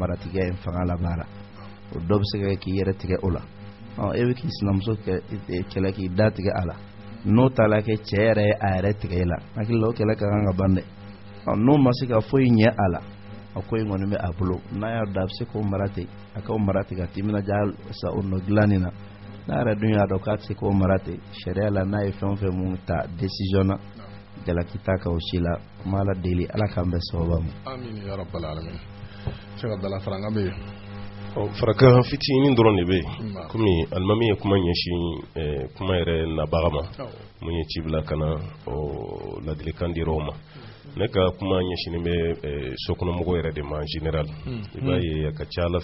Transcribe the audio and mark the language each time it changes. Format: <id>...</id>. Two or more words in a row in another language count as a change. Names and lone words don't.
<bm>maratigiya in fanga labaara o dɔ bɛ se ka kɛ k'i yɛrɛ tigɛ o la e bɛ k'i sinamuso kɛlɛ k'i da tigɛ a la n'o ta la kɛ cɛ yɛrɛ ye a yɛrɛ tigɛ i la hakili la o kɛlɛ ka kan ka ban dɛ n'o ma se ka foyi ɲɛ a la a ko in kɔni bɛ a bolo n'a y'a da a bɛ se k'o mara ten a k'o mara ten ka timinadiya sa o nɔ dilanni na n'a yɛrɛ dun y'a dɔn k'a tɛ se k'o mara ten sariya la n'a ye fɛn o fɛn mun ta décision na jalaki t'a ka o si la kuma ala deli ala k'an bɛ sababa ma.</bm> <ar>آمين يا رب العالمين.</ar> <bm>Cheikh Abdallah Faranga bɛ yen. Faraka fitinin dɔrɔn de bɛ yen komi alimami ye kuma ɲɛsin kuma yɛrɛ nabaga ma mun ye ci bila ka na ladilikan dir'o ma ne ka kuma ɲɛsinin bɛ sokɔnɔmɔgɔw yɛrɛ de ma</bm> <fr>en général</fr> <bm>i b'a ye a ka ca ala</bm>